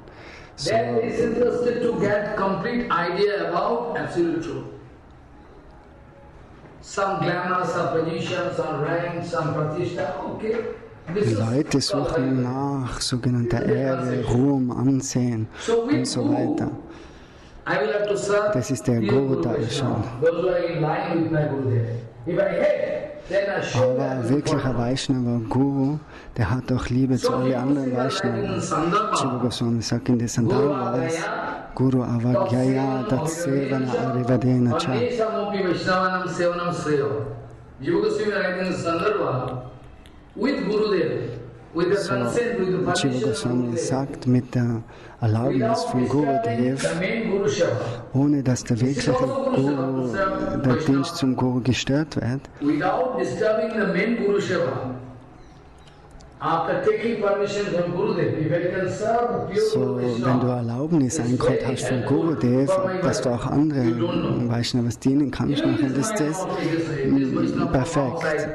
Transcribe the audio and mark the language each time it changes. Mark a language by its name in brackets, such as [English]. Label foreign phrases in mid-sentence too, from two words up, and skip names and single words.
[German] So, die Leute suchen nach sogenannter Ehre, Ruhm, Ansehen und so weiter. Das ist der Guru Darshan. Aber wirklicher Vaishnava Guru, der hat auch Liebe zu allen anderen Vaishnavas. Jiva Goswami sagt in der Sandalvas, [Sanskrit] गुरु अवज्ञया तत्सेवन अरिवदेन च. [German] So, Jiva Goswami sagt, mit der Erlaubnis von Gurudev, ohne dass der wirkliche Guru, der Dienst zum Guru gestört wird, so, wenn du Erlaubnis eingeholt hast von Gurudev, dass du auch andere Vaishnavas dienen kannst, dann ist das perfekt.